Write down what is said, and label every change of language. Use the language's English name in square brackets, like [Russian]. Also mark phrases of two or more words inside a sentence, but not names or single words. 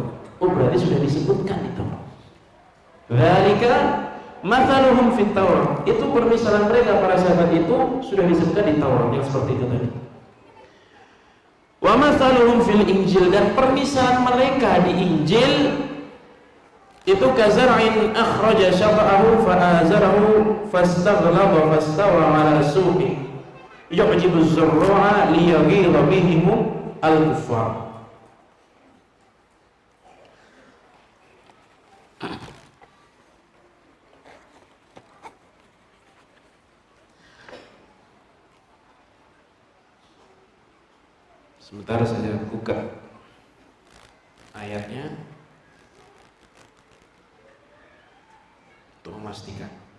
[Indonesian] Oh, berarti sudah disebutkan di Taurat. [Arabic] ذلك مثلهم في التوراة. [Indonesian] Itu permisalan mereka para sahabat itu sudah disebutkan di Taurat yang seperti itu tadi. [Arabic] ومثلهم في الإنجيل, [Indonesian] dan permisalan mereka di Injil itu [Arabic] كزرع أخرج شطأه فآزره فاستغلظ فاستوى على سوقه يعجب الزراع ليغيظ بهم الكفار. [Indonesian] Sebentar saya buka ayatnya untuk memastikan.